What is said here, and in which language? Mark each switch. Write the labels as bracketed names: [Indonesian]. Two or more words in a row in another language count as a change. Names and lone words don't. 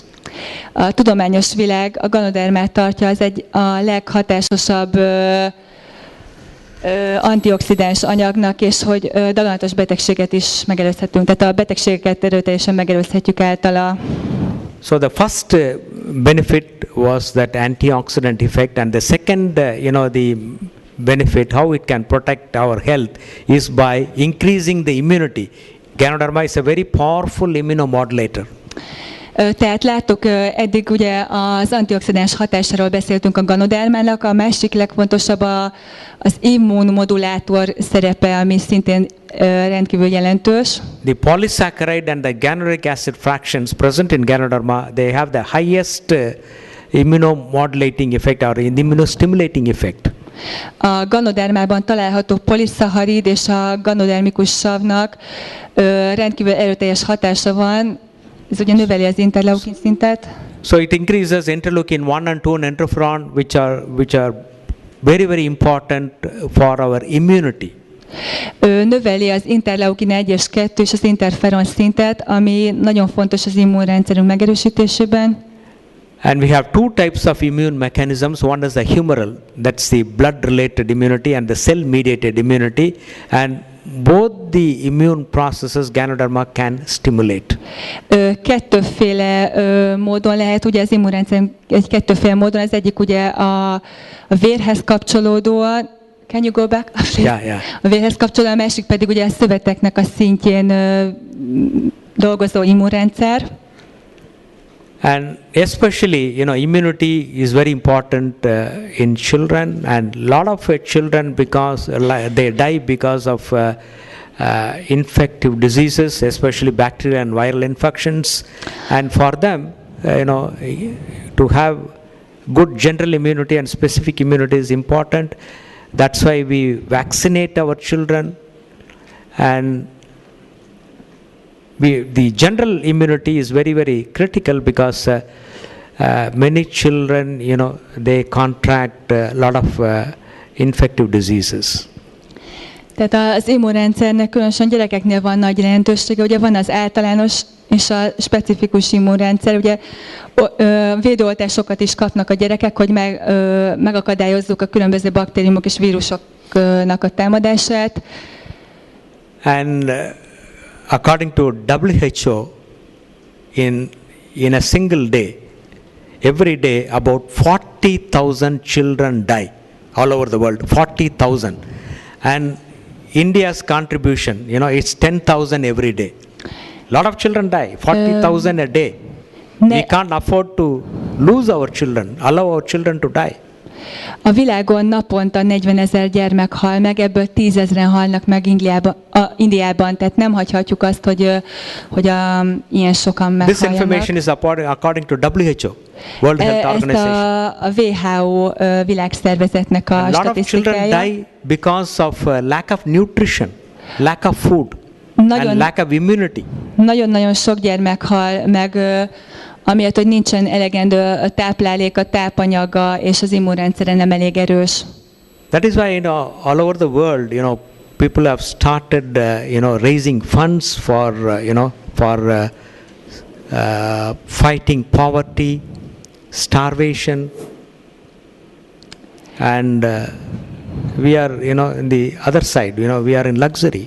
[Hungarian] A tudományos világ a Ganodermát tartja a leghatásosabb antioxidáns anyagnak, és hogy daganatos betegséget is megelőzhetünk. Tehát a betegségeket erőteljesen megelőzhetjük általa. [English] So the first benefit was that antioxidant effect, and the second, the benefit, how it can protect our health, is by increasing the immunity. Ganoderma is a very powerful immunomodulator. [Hungarian] Tehát láttuk, eddig ugye az antioxidáns hatásáról beszéltünk a Ganodermának, a másik legfontosabb az immunmodulátor szerepe, ami szintén rendkívül jelentős. [English] The polysaccharide and the ganoderic acid fractions present in Ganoderma, they have the highest immunomodulating effect or immunostimulating effect. [Hungarian] A Ganodermában található poliszacharid és a ganodermikus savnak rendkívül erőteljes hatása van. Ez ugye növeli az interleukin szintet. [English] So it increases interleukin 1 and 2 and interferon, which are very, very important for our immunity. [Hungarian] Növeli az interleukin 1 és 2 és az interferon szintet, ami nagyon fontos az immunrendszerünk megerősítésében. [English] And we have two types of immune mechanisms. One is the humoral, that's the blood-related immunity, and the cell-mediated immunity. And both the immune processes Ganoderma can stimulate. [Hungarian] Kettőféle módon lehet, ugye az immunrendszer kettőféle módon, az egyik ugye a vérhez kapcsolódóan, [English] can you go back? Yeah. [Hungarian] A vérhez kapcsolódóan, a másik pedig ugye a szöveteknek a szintjén dolgozó immunrendszer. [English] And especially, immunity is very important in children, and a lot of children, because they die because of infective diseases, especially bacterial and viral infections. And for them, to have good general immunity and specific immunity is important. That's why we vaccinate our children, and the general immunity is very, very critical, because many children, they contract a lot of infective diseases. [Hungarian] Tehát az immunrendszernek különösen gyerekeknél van nagy jelentősége, ugye van az általános és a specifikus immunrendszer, ugye védőoltásokat is kapnak a gyerekek, hogy megakadályozzuk a különböző baktériumok és vírusoknak a támadását. [English] And according to WHO, in a single day, every day about 40,000 children die all over the world, 40,000. And India's contribution, it's 10,000 every day. A lot of children die, 40,000 a day. We can't afford to lose our children, allow our children to die. [Hungarian] A világon naponta 40 000 gyermek hal meg, ebből 10 000-en halnak meg Indiában, tehát nem hagyhatjuk azt, hogy ilyen sokan meghaljanak. [English] This information is according to WHO, World Health Organization. [Hungarian] Ezt a WHO világszervezetnek a statisztikája. [English] A lot of children die because of lack of nutrition, lack of food, and lack of immunity. [Hungarian] Nagyon-nagyon sok gyermek hal meg, amiatt, hogy nincsen elegendő táplálék, a tápanyaga, és az immunrendszere nem elég erős. [English] That is why, all over the world, people have started, raising funds for, fighting poverty, starvation, and we are, in the other side, we are in luxury.